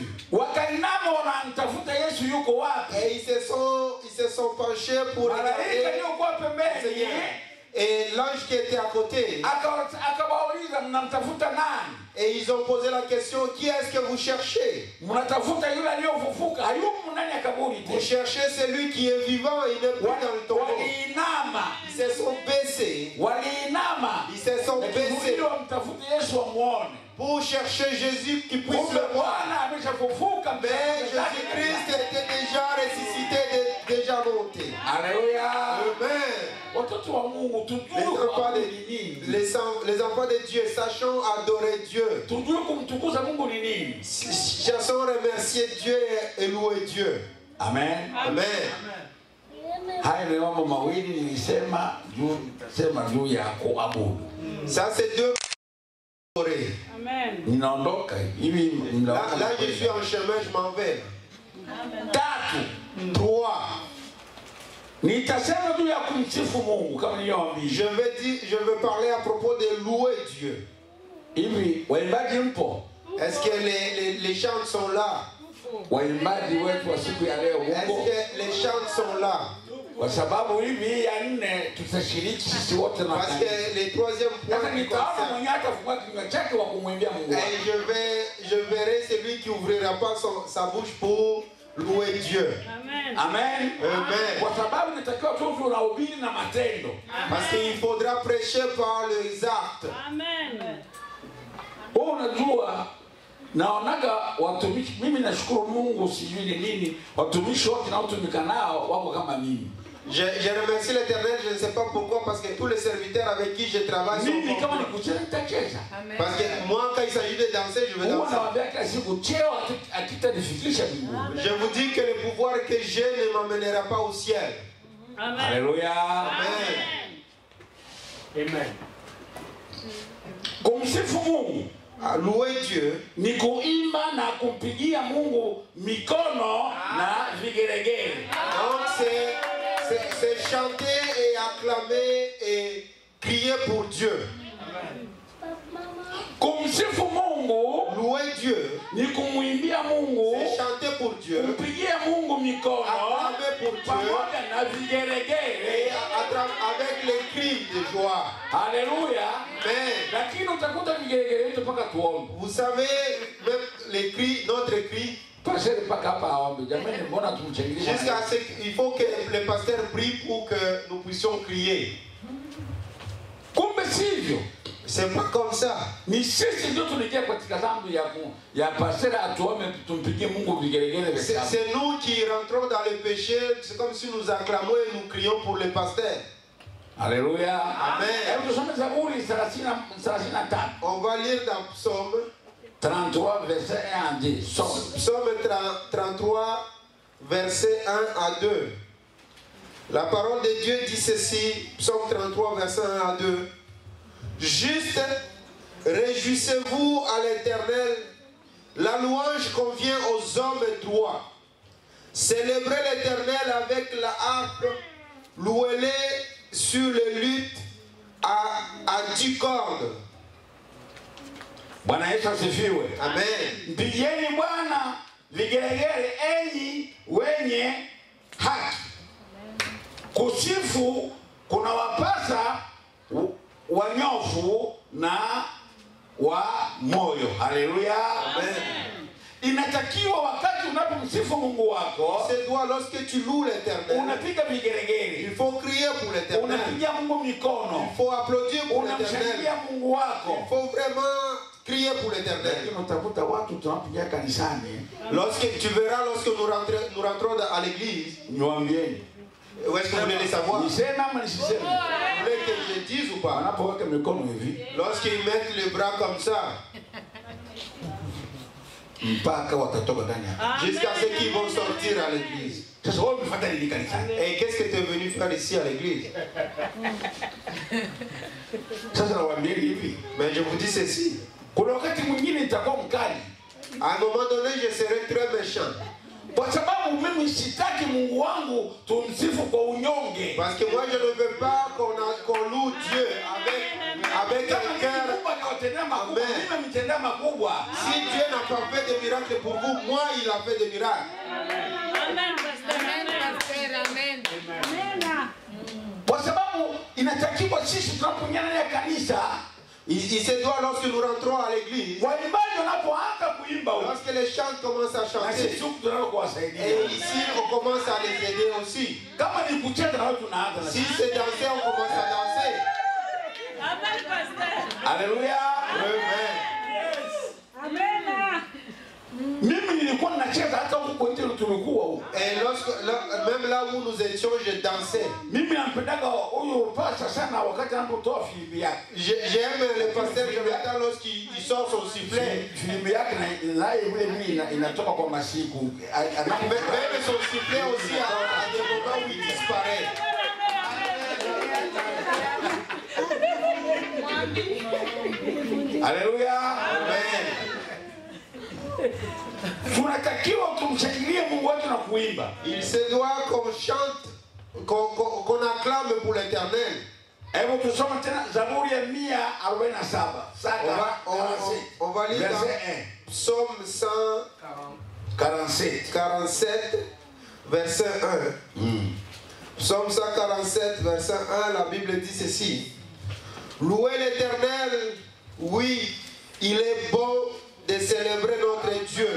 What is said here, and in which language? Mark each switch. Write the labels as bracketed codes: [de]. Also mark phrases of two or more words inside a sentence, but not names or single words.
[sw] Wakainama wanamtafuta Yesu yuko wapi? [fr] Et ils se sont penchés pour [sw] Malaika [fr] regarder. [sw] aliyokuwa pembeni [fr] Et l'ange qui était à côté, [sw] akawauliza mnamtafuta nani? [fr] et ils ont posé la question, qui est-ce que vous cherchez? [sw] Mnatafuta yule aliyofufuka, hayumo ndani ya kaburi [fr] Vous cherchez celui qui est vivant, il n'est plus dans le tombeau. [sw] Waliinama, [fr] Ils se sont baissés. Ils se sont baissés [sw] wamtafute Yesu wamuone. [fr] pour chercher Jésus qui puisse [sw] Kumbe [fr] le voir. [sw] Bwana ameshafufuka. [fr] Mais Jésus-Christ était déjà ressuscité, déjà monté. Alléluia. Amen. [sw] Watoto wa Mungu tujue [fr] Les enfants de Dieu, sachons adorer Dieu. [sw] tujue kumtukuza Mungu ni nini. [fr] Sachons remercier Dieu et louer Dieu. Amen. Amen. [sw] Haya ni mambo mawili nilisema juu ya kuabudu. [fr] Ça c'est deux. Amen. [sw] Ninaondoka hivi [fr] Là, je suis en chemin, je m'en vais. [sw] Tatu. [fr] 3. [sw] Nitasema juu ya kumsifu Mungu kama nilivyowaambia. [fr] Je veux parler à propos de louer Dieu. [sw] Hivi waimbaji mpo? [fr] Est-ce que les chants sont là? [sw] Waimbaji wetu wa siku ya leo [fr] Est-ce [sw] Mungu? [fr] que les chants sont là? [sw] Kwa sababu hivi ya nne tutashiriki sisi wote na [fr] Parce que les troisième [sw] sasa [fr] point [sw] nitaona mwenye atafungua kinywa chake wa kumwimbia Mungu. [fr] et je verrai celui qui ouvrira pas sa bouche pour louer Dieu. Amen. Amen. Amen. [sw] Kwa sababu nitakiwa tu tunahubiri na matendo. [fr] Parce qu'il faudra prêcher par les actes. Amen. [sw] Wewe unajua naonaga watumishi, mimi nashukuru Mungu sijui ni nini, watumishi wote naotumika nao wako kama mimi. [fr] Je remercie l'Éternel, je ne sais pas pourquoi, parce que tous les serviteurs avec qui je travaille sont [sw] Mimi kama [fr] comme moi. [sw] nikucheza nitacheza. [fr] Parce que moi, quand il s'agit de danser, je veux [sw] Huwa [fr] danser. [sw] nawaambia kila siku cheo akitanifikisha mbinguni. [fr] Je vous dis que le pouvoir que j'ai ne m'amènera pas au ciel. Amen. Haleluya. Amen. [sw] Amen. Kumsifu Mungu [fr] À louer Dieu, [sw] ni kuimba na kumpigia Mungu mikono na vigelegele. [fr] donc c'est chanter et acclamer et crier pour Dieu. [sw] Kumsifu Mungu [fr] Louer Dieu, [sw] ni kumwimbia Mungu, [fr] c'est chanter pour Dieu, [sw] kumpigia Mungu mikono [fr] acclamer pour Dieu [sw] pamoja na [fr] et [sw] vigelegele. [fr] avec les cris de joie. Haleluya. Mais [sw] Lakini utakuta vigelegele yetu mpaka tuombe. [fr] vous savez, même les cris, notre cri, [sw] Pasere mpaka hapa aombe. Jamani, mbona tumchangilie? [fr] jusqu'à ce qu'il faut que le pasteur prie pour que nous puissions crier. [sw] Kumbe sivyo. [fr] C'est pas comme ça. [sw] Ni sisi ndio tulikia katika dhambi ya pasera atuombe tumpigie Mungu vigelegele vya shangwe. [fr] C'est nous qui rentrons dans le péché. C'est comme si nous acclamons et nous crions pour le pasteur. Haleluya. Amen. [sw] Hebu tusome Zaburi 33. [fr] On va lire dans Psaume 33 verset 1 à 10. Psaume 33, verset 1 à 2. La parole de Dieu dit ceci, Psaume 33, verset 1 à 2. Juste, réjouissez-vous à l'Éternel, la louange convient aux hommes droits. Célébrez l'Éternel avec la harpe, louez-le sur les luttes à 10 cordes. [sw] Bwana Yesu asifiwe. Amen. Mpigieni Bwana vigelegele enyi wenye haki. Kusifu kuna wapasa wanyofu na wa moyo. Haleluya. Amen. Inatakiwa wakati unapomsifu Mungu wako, [fr] C'est toi lorsque tu loues l'Éternel. [sw] unapiga vigelegele. [fr] Il faut crier pour l'Éternel. [sw] Unapigia Mungu mikono. [fr] Il faut applaudir pour [sw] Unamshangilia [fr] l'Éternel. [sw] Mungu wako. [fr] Il faut vraiment crier pour l'Éternel. [sw] Lakini utakuta watu tunapigia kanisani. [fr] Lorsque tu verras, lorsque nous rentrons à l'église, [sw] Niwaambieni, [fr] Où est-ce que vous voulez les savoir? Vous [sw] Niseme ama nisiseme? [fr] voulez que je dise ou pas? [sw] Wanapoweka mikono hivi [fr] Lorsqu'ils mettent les bras comme ça, [sw] mpaka watatoka ndani hapa. [fr] jusqu'à ce qu'ils vont sortir à l'église. [sw] Sasa wewe umefuata nini kanisani? [fr] Et qu'est-ce que tu es venu faire ici à l'église? [sw] Sasa nawaambia hivi, [fr] Mais je vous dis ceci. [sw] kuna wakati mwingine nitakuwa mkali. [fr] À un moment donné, je serai très méchant. [sw] Kwa sababu mimi sitaki Mungu wangu tumsifu kwa unyonge. [fr] Parce que moi, je ne veux pas qu'on loue Dieu avec un cœur. Amen. Si Dieu n'a pas fait de miracles pour vous, moi, il a fait des miracles. Amen, pastor. Amen. [sw] Kwa sababu inatakiwa sisi tunapoingia ndani ya kanisa, [fr] Il se doit, lorsque nous rentrons à l'église, [sw] waimbaji wanapoanza kuimba [fr] lorsque les chants commencent à [sw] na [fr] chanter, [sw] sisi huku tunataka kuwasaidia. [fr] et ici, on commence à les aider aussi. [sw] Kama ni kucheza na wao tunaanza na [fr] Si c'est danser, on commence à danser. Amen, pastor. Haleluya. Amen. [sw] Mimi nilikuwa ninacheza hata huko nje tulikuwa huko. [fr] Et même là où nous étions, je dansais. [sw] Mimi nampendaga huyo pasta sana wakati anapotoa filimbi yake. [fr] J'aime le pasteur Jonathan lorsqu'il sort son sifflet. [sw] Filimbi yake naye vile vile inatoka kwa masiku. [fr] Même son sifflet aussi à des moments où il disparaît. Haleluya. Amen. [sw] Tunatakiwa tumshangilie Mungu wetu na kuimba. [fr] Il se doit qu'on chante, qu'on acclame pour l'Éternel. [sw] Hebu tusome tena Zaburi ya 147. [fr] On va lire dans Psaume 147, verset 1. Psaume 147, verset 1, la Bible dit ceci. Louez l'Éternel, oui, il est bon de célébrer notre Dieu.